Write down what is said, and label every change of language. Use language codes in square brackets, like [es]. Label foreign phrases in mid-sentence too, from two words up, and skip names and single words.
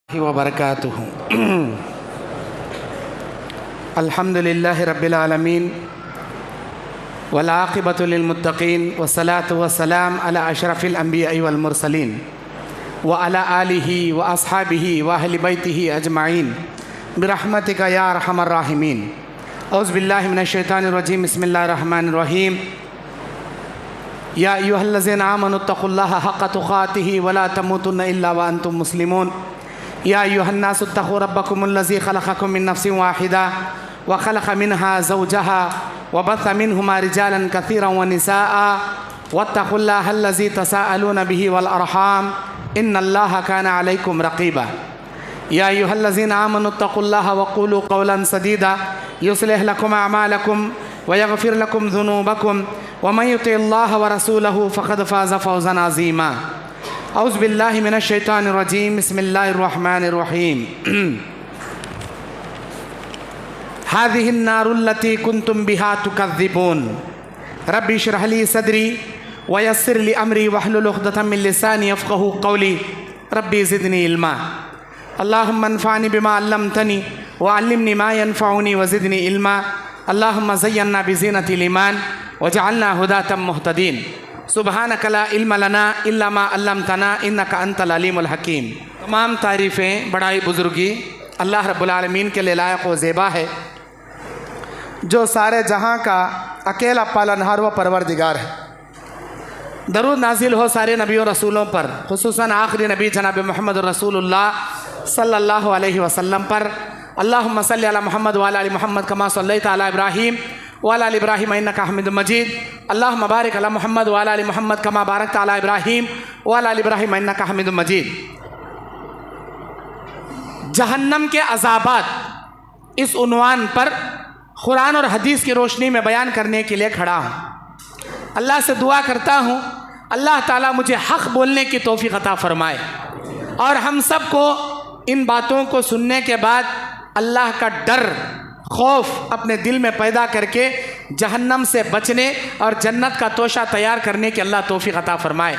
[ar] وبركاته الحمد لله رب العالمين والعاقبة للمتقين والصلاة والسلام على أشرف الأنبياء والمرسلين وعلى آله وأصحابه وأهل بيته أجمعين برحمتك يا أرحم الراحمين. أعوذ بالله من الشيطان الرجيم. بسم الله الرحمن الرحيم. يا أيها الذين آمنوا اتقوا الله حق تقاته ولا تموتن إلا وأنتم مسلمون. يا أيها الناس اتقوا ربكم الذي خلقكم من نفس واحدة وخلق منها زوجها وبث منهما رجالا كثيرا ونساء واتقوا الله الذي تساءلون به والأرحام إن الله كان عليكم رقيبا. يا أيها الذين آمنوا اتقوا الله وقولوا قولا سديدا يصلح لكم أعمالكم ويغفر لكم ذنوبكم ومن يطع الله ورسوله فقد فاز فوزا عظيما. أعوذ بالله من الشيطان الرجيم. بسم الله الرحمن الرحيم. هذه النار التي كنتم بها تكذبون. رب اشرح لي صدري ويسر لي أمري واحلل عقدة من لساني يفقهوا قولي. رب زدني علما. اللهم انفعني بما علمتني وعلمني ما ينفعني وزدني علما. اللهم زينا بزينة الإيمان واجعلنا هداة مهتدين. سبحانك لا علم لنا إلا ما علمتنا إنك أنت العليم الحكيم. [ur] تمام تعریفیں بڑائی بزرگی اللہ [ar] रब्बुल आलमीन [ur] کے لیے لائق و زیبا ہے، جو سارے جہاں کا اکیلا پالنہار و پروردگار ہے. درود نازل ہو سارے نبیوں رسولوں پر، خصوصاً آخری نبی جناب محمد [ar] रसूलुल्लाह सल्लल्लाहु अलैहि वसल्लम [ur] پر. [ar] اللهم صل على محمد وعلى آل محمد كما صليت على إبراهيم وعلى آل إبراهيم إنك حميد مجيد. اللهم بارك على محمد وعلى آل محمد كما باركت على إبراهيم وعلى آل إبراهيم إنك حميد مجيد. [ur] جہنم کے عذابات اس عنوان پر قرآن اور حدیث کی روشنی میں بیان کرنے کے لیے کھڑا ہوں. اللہ سے دعا کرتا ہوں اللہ تعالیٰ مجھے حق بولنے کی توفیق عطا فرمائے اور ہم سب کو ان باتوں کو سننے کے بعد اللہ کا ڈر خوف اپنے دل میں پیدا کر کے جہنم سے بچنے اور جنت کا توشہ تیار کرنے کی اللہ توفیق عطا فرمائے.